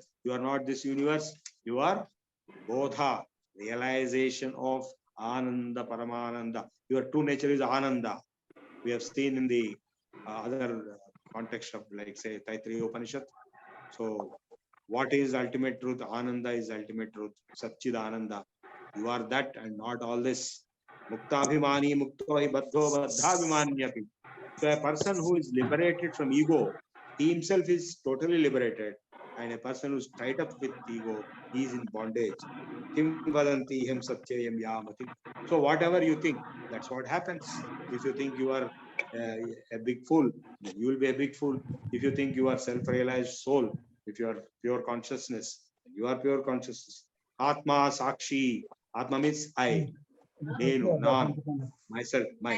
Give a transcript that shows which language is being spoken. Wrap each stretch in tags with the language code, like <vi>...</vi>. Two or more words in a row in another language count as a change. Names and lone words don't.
<en>You are not this universe. You are Bodha, realization of</en> <sa>Ananda Paramananda.</sa> <en>Your true nature is Ananda. We have seen in the other context of, like, say, Taittiriya Upanishad. So what is ultimate truth? Ananda is ultimate truth.</en> <sa>Satchid Ananda.</sa> <en>You are that and not all this.</en> <sa>Muktabhimani muktohi baddho baddhabhimanyapi.</sa> <en>So a person who is liberated from ego, he himself is totally liberated. And a person who's tied up with ego, he is in bondage.</en> <sa>Kim vadanti hem satyayam yamati.</sa> <en>So whatever you think, that's what happens. If you think you are a big fool, then you will be a big fool. If you think you are self-realized soul, if you are pure consciousness, you are pure consciousness.</en> <sa>Atma Sakshi.</sa> <en>Atma means I, Nenu, Nan, myself, my.</en>